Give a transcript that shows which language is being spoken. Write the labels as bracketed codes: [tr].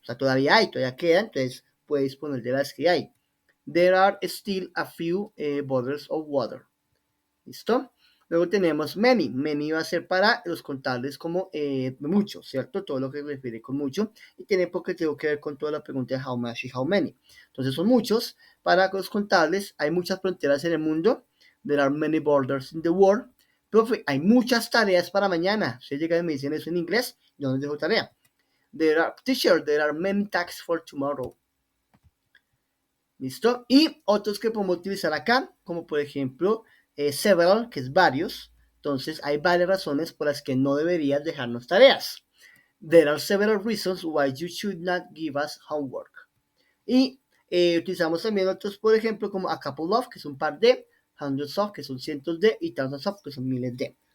[es] O sea, todavía quedan, entonces puedes poner de las que hay. [en] There are still a few bottles of water. [es] ¿Listo? Luego tenemos many. Many va a ser para los contables como mucho, ¿cierto? Todo lo que se refiere con mucho. Y tiene porque tengo que ver con toda la pregunta de how much y how many. Entonces son muchos. Para los contables hay muchas fronteras en el mundo. [en] There are many borders in the world. [es] Profe, hay muchas tareas para mañana. Si llegan y me dicen eso en inglés, yo no les dejo tarea. [en] There are many tasks for tomorrow. [es] ¿Listo? Y otros que podemos utilizar acá, como por ejemplo, several, que es varios. Entonces, hay varias razones por las que no deberías dejarnos tareas. [en] There are several reasons why you should not give us homework. [es] Y utilizamos también otros, por ejemplo, como a couple of, que es un par de, hundreds of, que son cientos de, y thousands of, que son miles de.